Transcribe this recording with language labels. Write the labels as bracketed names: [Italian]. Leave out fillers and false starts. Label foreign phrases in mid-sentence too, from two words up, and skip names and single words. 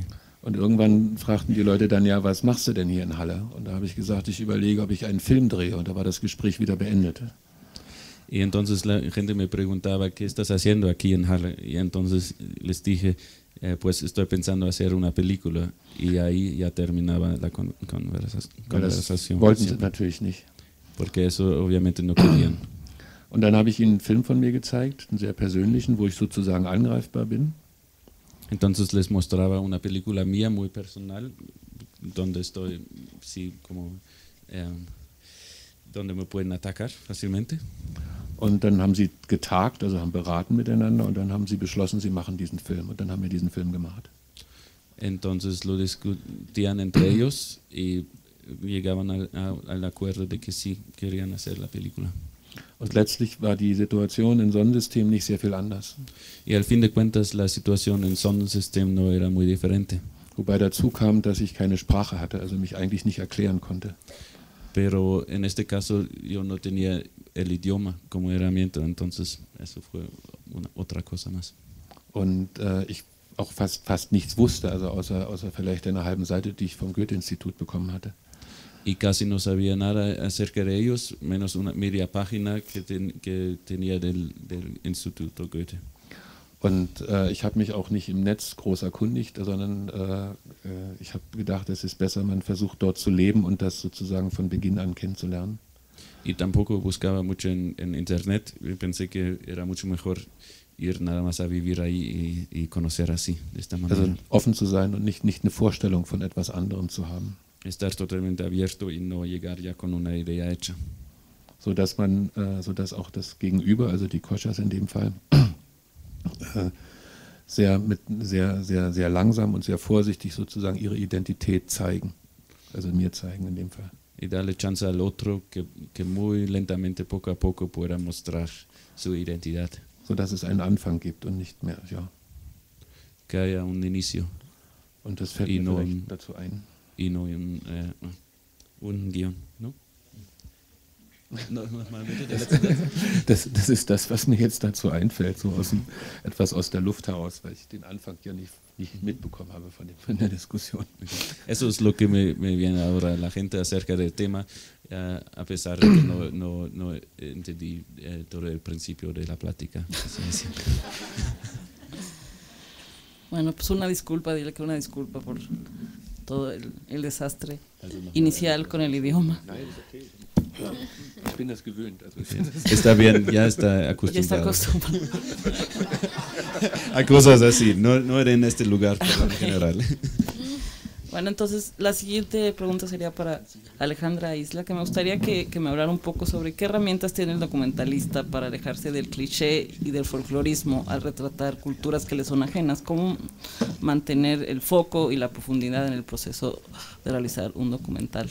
[German] Und irgendwann fragten die Leute dann, ja, was machst du denn hier in Halle? Und da habe ich gesagt, ich überlege, ob ich einen Film drehe und da war das Gespräch wieder beendet. [Spanish] Y entonces la gente me preguntaba, ¿qué estás haciendo aquí en Halle? Y entonces les dije, pues estoy pensando hacer una película y ahí ya terminaba la conversación. [German] Wollten sie natürlich nicht. [Spanish] Porque eso obviamente no querían. [German] Und dann habe ich ihnen einen Film von mir gezeigt, einen sehr persönlichen, wo ich sozusagen angreifbar bin. [Spanish] Entonces les mostraba una película mía muy personal, donde estoy, sí, como, donde me pueden atacar fácilmente. [German] Und dann haben sie getagt, also haben beraten miteinander und dann haben sie beschlossen, sie machen diesen Film. Und dann haben wir diesen Film gemacht. [Spanish] Entonces lo discutían entre ellos y llegaban al acuerdo de que sí querían hacer la película. [German] Und letztlich war die Situation im Sonnensystem nicht sehr viel anders. [Spanish] Y al fin de cuentas la situación en Sonnensystem no era muy diferente. [German] Wobei dazu kam, dass ich keine Sprache hatte, also mich eigentlich nicht erklären konnte. [Spanish] Pero en este caso yo no tenía el idioma como herramienta, entonces eso fue otra cosa más. [German] Und ich auch fast nichts wusste, also außer vielleicht einer halben Seite, die ich vom Goethe-Institut bekommen hatte. [Spanish] y casi no sabía nada acerca de ellos, menos una media página que tenía del Instituto Goethe. [German] Und ich habe mich auch nicht im Netz groß erkundigt, sondern ich habe gedacht, es ist besser, man versucht dort zu leben und das sozusagen von Beginn an kennenzulernen. [Spanish] Y tampoco buscaba mucho en internet, pensé que era mucho mejor ir nada más a vivir ahí y conocer así, de esta manera. [German] Also offen zu sein und nicht eine Vorstellung von etwas anderem zu haben. [Spanish] Estar totalmente abierto y no llegar ya con una idea hecha. [German] Sodass auch das Gegenüber, also die Koschas in dem Fall, sehr langsam und sehr vorsichtig sozusagen ihre Identität zeigen. Also mir zeigen in dem Fall. [Spanish] Y darle chance al otro que muy lentamente, poco a poco, pueda mostrar su identidad. [German] Sodass es einen Anfang gibt und nicht mehr, ja. [Spanish] Que haya un inicio. [German] Und das fällt mir vielleicht dazu ein. [Spanish] Y no un guión, ¿no? [German] Das ist das, was mir jetzt dazu einfällt, so etwas aus der Luft heraus, weil ich den Anfang ja nicht mitbekommen habe von der Diskussion. [Spanish] Eso es lo que me viene ahora la gente acerca del tema, a pesar de que no entendí todo el principio de la plática. Bueno, pues una disculpa, dile que una disculpa por todo el desastre inicial con el idioma. [German] Ich bin das gewöhnt. Also [Spanish] está bien, ya está acostumbrado. Ya está acostumbrado. A cosas así, no era en este lugar, pero en general. Bueno, entonces la siguiente pregunta sería para Alejandra Isla, que me gustaría que me hablara un poco sobre qué herramientas tiene el documentalista para alejarse del cliché y del folclorismo al retratar culturas que le son ajenas, cómo mantener el foco y la profundidad en el proceso de realizar un documental.